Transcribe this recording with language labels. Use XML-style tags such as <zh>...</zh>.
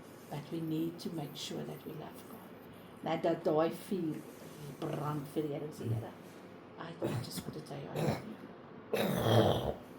<en>But we need to make sure that we love God.</en> <af>Nou dat daai vuur brand vir die Here se Here.</af> <en>I just want to tell you, I love you.</en>